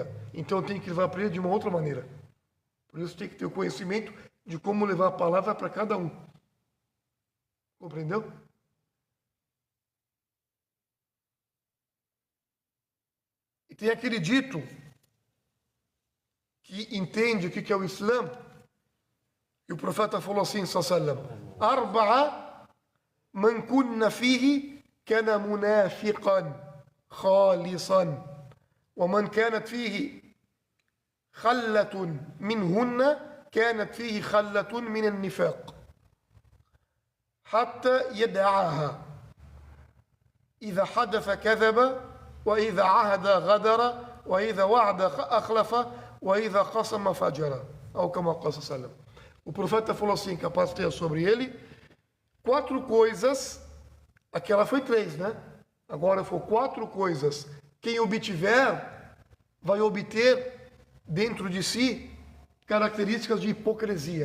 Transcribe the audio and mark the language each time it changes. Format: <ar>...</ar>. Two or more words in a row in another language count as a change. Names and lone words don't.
<pt>Então eu tenho que levar para ele de uma outra maneira. Por isso tem que ter o conhecimento de como levar a palavra para cada um. Compreendeu? E tem aquele dito que entende o que é o Islã, e o profeta falou assim,</pt> <ar>صلى الله عليه وسلم أربع من كن فيه كان منافقا خالصا ومن كانت فيه خلة منهن كانت فيه خلة من النفاق حتى يدعاها إذا حدث كذب وإذا عهد غدر وإذا وعد أخلف وإذا قسم فجر أو كما قال صلى الله عليه وسلم.</ar> <pt>O profeta falou assim, capaz de ter sobre ele 4 coisas, aquela foi 3, né? Agora foi 4 coisas. Quem obtiver, vai obter dentro de si características de hipocrisia.</pt>